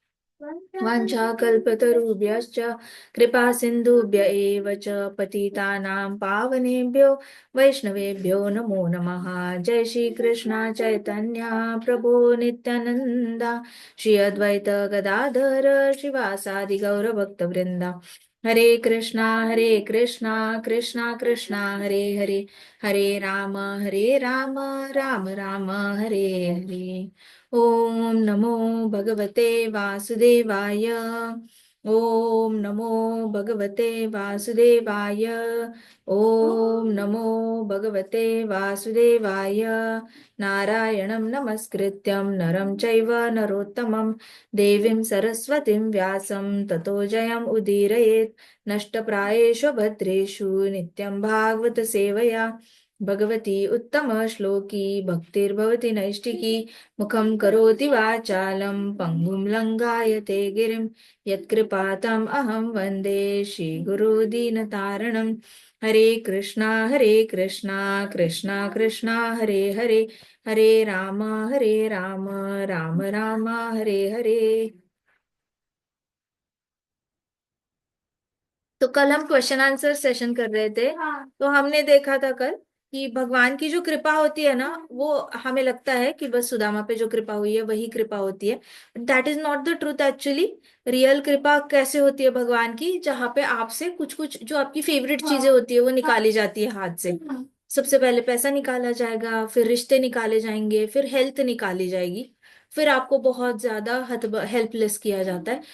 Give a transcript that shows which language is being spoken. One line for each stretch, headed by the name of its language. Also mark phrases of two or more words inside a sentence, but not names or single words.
Sanskrit: वाञ्छाकल्पतरुभ्यश्च कृपा सिन्धुभ्य एव च पतितानां पावनेभ्यो वैष्णवेभ्यो नमो नमः। जय श्री कृष्ण चैतन्य प्रभो नित्यानंदा श्री अद्वैत गदाधर श्रीवासादि गौरभक्तवृंदा। हरे कृष्णा कृष्णा कृष्णा हरे हरे, हरे राम राम राम हरे हरे। ओम नमो भगवते वासुदेवाय। ओम नमो भगवते वासुदेवाय। ओम नमो भगवते वासुदेवाय। नारायणं नमस्कृत्यं नरं चैव नरोत्तमं देवीं सरस्वतीं व्यासं ततो जयम् उदीरयेत्। नष्टप्रायेषु भद्रेषु नित्यं भागवत सेवया भगवती उत्तम श्लोकी भक्तिर्भवति नैष्टिकी। मुखं करोति वाचालं पङ्गुं लङ्घायते गिरिं यत्कृपातम् अहं वन्दे श्रीगुरुदीनतारणम्। हरे कृष्णा कृष्णा कृष्णा हरे हरे, हरे राम राम राम हरे हरे।
Hindi: तो कल हम
English: question answer session
Hindi: कर रहे थे। तो हमने देखा था कल कि भगवान की जो कृपा होती है ना, वो हमें लगता है कि बस सुदामा पे जो कृपा हुई है वही कृपा होती है।
English: That is not the truth actually.
Hindi: रियल कृपा कैसे होती है भगवान की, जहाँ पे आपसे कुछ कुछ जो आपकी फेवरेट चीजें होती है वो निकाली जाती है हाथ से। सबसे पहले पैसा निकाला जाएगा, फिर रिश्ते निकाले जाएंगे, फिर हेल्थ निकाली जाएगी, फिर आपको बहुत ज्यादा हेल्पलेस किया जाता है।